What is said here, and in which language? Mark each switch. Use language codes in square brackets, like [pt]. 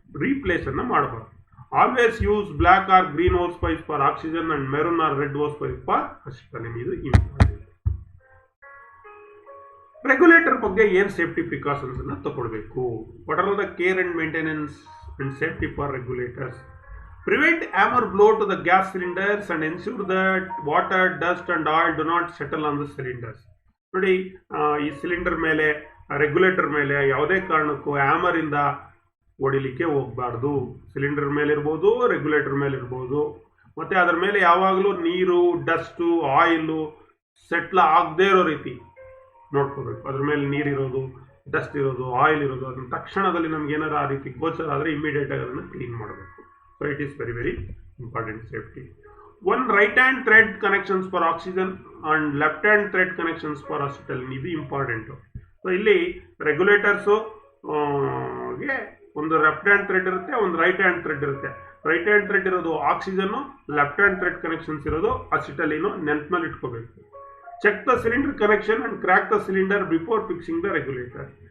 [kn] ರೀಪ್ಲೇಸನ್ನು ಮಾಡಬಾರ್ದು. [en] Always use black or green hose pipe for oxygen and maroon or red hose pipe for acetylene. [kn] ಇದು important. Regulator ಬಗ್ಗೆ ಏನು safety precautions ಅನ್ನು ತಗೊಳ್ಬೇಕು. [en] What are the care and maintenance and safety for regulators. Prevent hammer blow to the gas cylinders and ensure that water, dust and oil do not settle on the cylinders. [kn] ನೋಡಿ, ಈ cylinder ಮೇಲೆ regulator ಮೇಲೆ ಯಾವುದೇ ಕಾರಣಕ್ಕೂ ಹ್ಯಾಮರಿಂದ ಹೊಡಿಲಿಕ್ಕೆ ಹೋಗಬಾರ್ದು. Cylinder ಮೇಲೆ ಇರ್ಬೋದು, ರೆಗ್ಯುಲೇಟರ್ ಮೇಲೆ ಇರ್ಬೋದು. ಮತ್ತು ಅದರ ಮೇಲೆ ಯಾವಾಗಲೂ ನೀರು, ಡಸ್ಟು, ಆಯಿಲು ಸೆಟ್ಲ್ ಆಗದೇ ಇರೋ ರೀತಿ ನೋಡ್ಕೋಬೇಕು. ಅದ್ರ ಮೇಲೆ ನೀರಿರೋದು, ಡಸ್ಟ್ ಇರೋದು, ಆಯಿಲ್ ಇರೋದು, ಅದನ್ನ ತಕ್ಷಣದಲ್ಲಿ ನಮ್ಗೆ ಏನಾರು ಆ ರೀತಿ ಗೋಚರ ಆದರೆ ಇಮಿಡಿಯೇಟಾಗಿ ಅದನ್ನು ಕ್ಲೀನ್ ಮಾಡಬೇಕು. [en] So it is very very important safety. One right hand thread connections for oxygen and left hand thread connections for acetylene. [kn] ಇದು ಇಂಪಾರ್ಟೆಂಟು. ಸೊ ಇಲ್ಲಿ ರೆಗ್ಯುಲೇಟರ್ಸು ಗೆ ಒಂದು ಲೆಫ್ಟ್ ಹ್ಯಾಂಡ್ ಥ್ರೆಡ್ ಇರುತ್ತೆ, ಒಂದು ರೈಟ್ ಹ್ಯಾಂಡ್ ಥ್ರೆಡ್ ಇರುತ್ತೆ. ರೈಟ್ ಹ್ಯಾಂಡ್ ಥ್ರೆಡ್ ಇರೋದು ಆಕ್ಸಿಜನ್ನು, left hand thread connections ಇರೋದು ಅಸಿಟಲೀನು. ನೆನಪಿನಲ್ಲಿ ಇಟ್ಕೋಬೇಕು. [en] Check the cylinder connection and crack the cylinder before fixing the regulator.